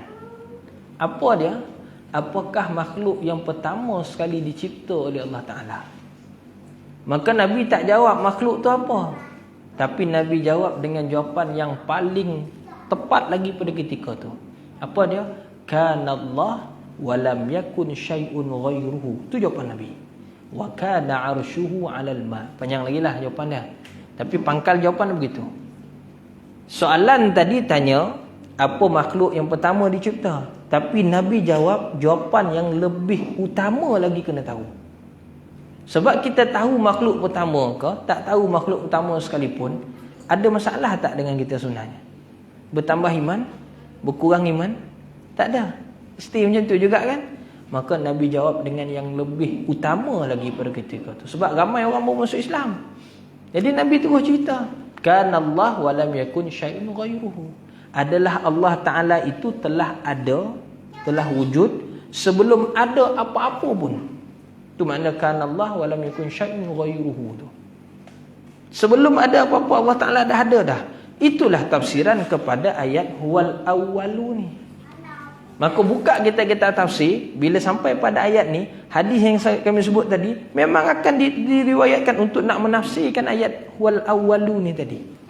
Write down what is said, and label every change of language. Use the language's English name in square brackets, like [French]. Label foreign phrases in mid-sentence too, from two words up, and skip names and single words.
[Malay] Apa dia? Apakah makhluk yang pertama sekali dicipta oleh Allah Ta'ala? Maka Nabi tak jawab makhluk tu apa, tapi Nabi jawab dengan jawapan yang paling tepat lagi pada ketika tu. Apa dia? [Arabic] كان الله ولم يكن شيء غيره. [Malay] Tu jawapan Nabi. [Arabic] وكان عرشه على الماء. [Malay] Panjang lagi lah jawapan dia, tapi pangkal jawapan begitu. Soalan tadi tanya apa makhluk yang pertama dicipta, tapi Nabi jawab jawapan yang lebih utama lagi kena tahu. Sebab kita tahu makhluk pertama ke tak tahu makhluk pertama sekalipun, ada masalah tak dengan kita sebenarnya? Bertambah iman? Berkurang iman? Tak ada. Mesti macam tu juga kan? Maka Nabi jawab dengan yang lebih utama lagi pada ketika tu. Sebab ramai orang baru masuk Islam. Jadi Nabi terus cerita, [Arabic] كان الله ولم يكن شيء غيره. [Malay] Adalah Allah Ta'ala itu telah ada, telah wujud sebelum ada apa-apa pun. Itu makna [Arabic] كان الله ولم يكن شيء غيره [Malay] tu. Sebelum ada apa-apa Allah Ta'ala dah ada dah. Itulah tafsiran kepada ayat [Arabic] هو الأول [Malay] ni. Maka buka kita tafsir, bila sampai pada ayat ni, hadis yang kami sebut tadi memang akan diriwayatkan untuk nak menafsirkan ayat [Arabic] هو الأول [Malay] ni tadi.